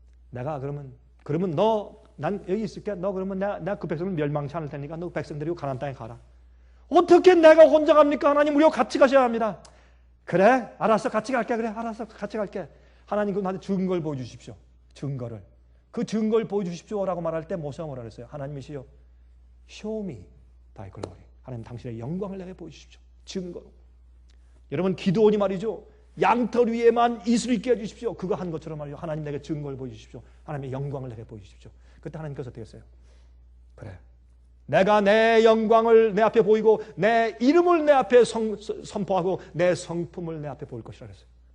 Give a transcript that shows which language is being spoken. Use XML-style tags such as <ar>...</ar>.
<ko>내가 그러면 난 여기 있을게. 너 그러면 내가 그 백성을 멸망치 않을 테니까 너 백성 데리고 가나안 땅에 가라. 어떻게 내가 혼자 갑니까? 하나님, 우리와 같이 가셔야 합니다. 그래, 알았어, 같이 갈게. 그래, 알았어, 같이 갈게. 하나님, 나한테 증거를 보여주십시오. 증거를. 그 증거를 보여주십시오라고 말할 때 모세가 뭐라 그랬어요? 하나님이시여,</ko> <en>show me thy glory.</en> <ko>하나님, 당신의 영광을 내게 보여주십시오. 증거로. 여러분, 기도원이 말이죠. 양털 위에만 이슬 있게 해주십시오. 그거 한 것처럼 말이죠. 하나님, 내게 증거를 보여주십시오. 하나님의 영광을 내게 보여주십시오. 그때 하나님께서 어떻게 했어요? 그래, 내가 내 영광을 내 앞에 보이고 내 이름을 내 앞에 선포하고 내 성품을 내 앞에 보일 것이라 그랬어요.</ko>